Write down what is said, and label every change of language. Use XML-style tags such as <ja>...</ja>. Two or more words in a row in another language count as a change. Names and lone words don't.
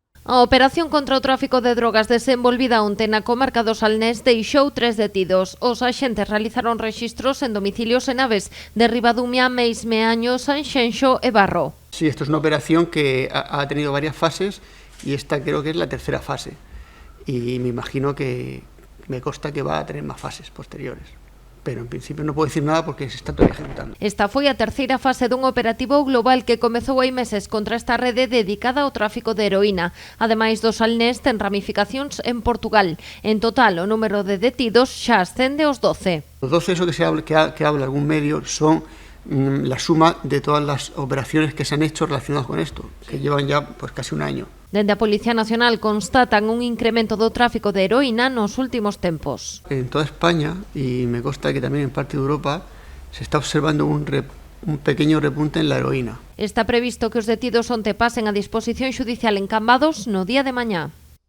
<gl>A operación contra o tráfico de drogas desenvolvida onte na comarca do Salnés deixou 3 detidos. Os axentes realizaron rexistros en domicilios en Aves de Ribadumia, Meis, Meaño, Sanxenxo e Barro.</gl> <es>Sí, esto es una operación que ha tenido varias fases y esta creo que es la tercera fase. Y me imagino que me consta que va a tener más fases posteriores. Pero en principio</es> <gl>non podo</gl> <es>decir nada porque se está todavía ejecutando.</es> <gl>Esta foi a terceira fase dun operativo global que comezou hai meses contra esta rede dedicada ao tráfico de heroína. Ademais do Salnés, ten ramificacións en Portugal. En total, o número de detidos xa ascende aos 12.</gl> <es>Los 12, eso que habla algún medio, son la suma de todas las operaciones que se han hecho relacionadas con esto, que llevan ya pues casi un año.</es> <gl>Dende a Policía Nacional constatan un incremento do tráfico de heroína nos últimos tempos.</gl> <es>En toda España, y me consta que también en parte de Europa, se está observando un pequeño repunte en la heroína.</es> <gl>Está previsto que os detidos onte pasen a disposición xudicial en Cambados no día de mañá.</gl>